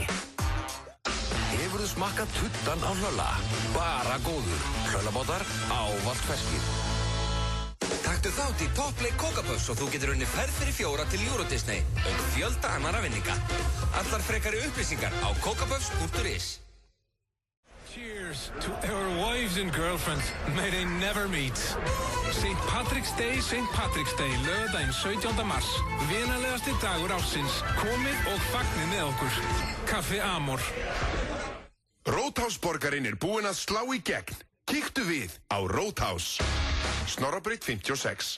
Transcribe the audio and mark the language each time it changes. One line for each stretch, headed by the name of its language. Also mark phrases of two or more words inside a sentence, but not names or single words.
Icelandic: Hefurðu smakkað tuttan á Hlölla? Bara góður. Hlöllabátar, ávallt ferskir. Taktu þátt í Toppleik Kókapuffs og þú getur unnið ferð fyrir 4 til Euro Disney fjölda annara vinninga. Allar frekari upplýsingar á kokapuffs.is.
English: Cheers to our wives and girlfriends. May they never meet. St. Patrick's Day,
Icelandic: laugardaginn 17. mars. Vinalegasti dagur ársins. Komið og fagnið með okkur. Kaffi Amor. Roadhouse-borgarinn er búinn að slá í gegn. Kíktu við á Roadhouse. Snorrabraut 56.